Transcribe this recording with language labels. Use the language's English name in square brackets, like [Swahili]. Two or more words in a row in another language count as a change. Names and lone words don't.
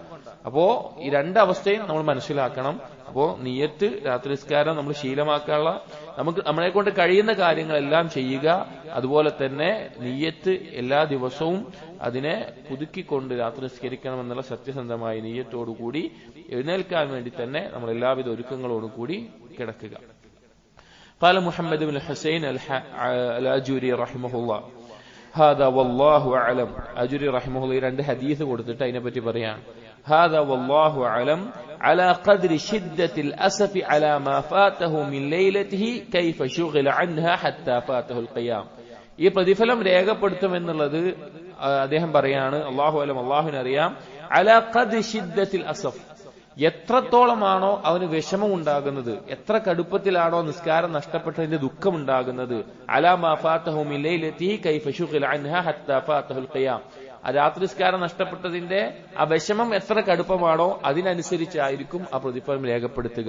[Malayalam] അപ്പോ ഈ രണ്ടവസ്ഥയും നമ്മൾ മനസ്സിലാക്കണം. അപ്പോ നിയ്യത്ത്, രാത്രി നിസ്കാരം നമ്മൾ ശീലമാക്കാനുള്ള, നമ്മളെ കൊണ്ട് കഴിയുന്ന കാര്യങ്ങളെല്ലാം ചെയ്യുക. അതുപോലെ തന്നെ നിയ്യത്ത് എല്ലാ ദിവസവും അതിനെ പുതുക്കിക്കൊണ്ട് രാത്രി നിസ്കരിക്കണം എന്നുള്ള സത്യസന്ധമായ നിയ്യത്തോടുകൂടി എഴുന്നേൽക്കാൻ വേണ്ടി തന്നെ നമ്മൾ എല്ലാവിധ ഒരുക്കങ്ങളോടും കൂടി കിടക്കുക. [Arabic] قال محمد بن الحسين الأجوري رحمه الله هذا والله أعلم. [Malayalam] അജുരി റഹിമഹുല്ലാഹി രണ്ട് ഹദീസ് കൊടുത്തിട്ട് അതിനെപ്പറ്റി പറയാൻ, [Arabic] هذا والله أعلم على قدر شدة الأسف على ما فاته من ليلته كيف شغل عنها حتى فاته القيام. [Malayalam] ഈ പ്രതിഫലം രേഖപ്പെടുത്തുമെന്നുള്ളത് അദ്ദേഹം പറയാണ്, [Arabic] الله أعلم, [Malayalam] അല്ലാഹുവിനറിയാം. [Arabic] على قدر شدة الأسف, [Malayalam] എത്രത്തോളമാണോ അവന് വിഷമമുണ്ടാകുന്നത്, എത്ര കടുപ്പത്തിലാണോ നിസ്കാരം നഷ്ടപ്പെട്ടതിന്റെ ദുഃഖമുണ്ടാകുന്നത്, [Arabic] على ما فاته من ليلته كيف شغل عنها حتى فاته القيام, [Malayalam] ആ രാത്രി നിസ്കാരം നഷ്ടപ്പെട്ടതിന്റെ ആ വിഷമം എത്ര കടുപ്പമാണോ അതിനനുസരിച്ചായിരിക്കും ആ പ്രതിഫലം രേഖപ്പെടുത്തുക.